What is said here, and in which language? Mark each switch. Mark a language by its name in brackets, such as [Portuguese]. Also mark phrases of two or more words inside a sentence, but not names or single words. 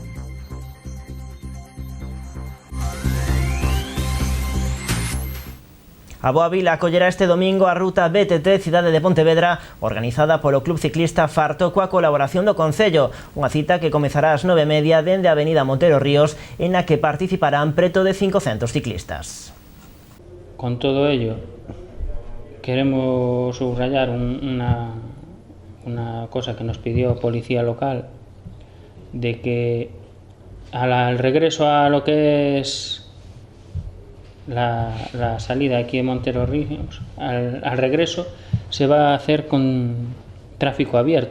[Galician] A Boa Vila acollerá este domingo a ruta BTT Cidade de Pontevedra, organizada polo Club Ciclista Farto coa colaboración do Concello. Unha cita que comezará ás 9:30 dende a Avenida Montero Ríos, en na que participarán preto de 500 ciclistas. [Spanish] Con todo ello, queremos subrayar una cosa que nos pidió Policía Local, de que al regreso a lo que es la salida aquí de Montero Ríos, al regreso se va a hacer con tráfico abierto.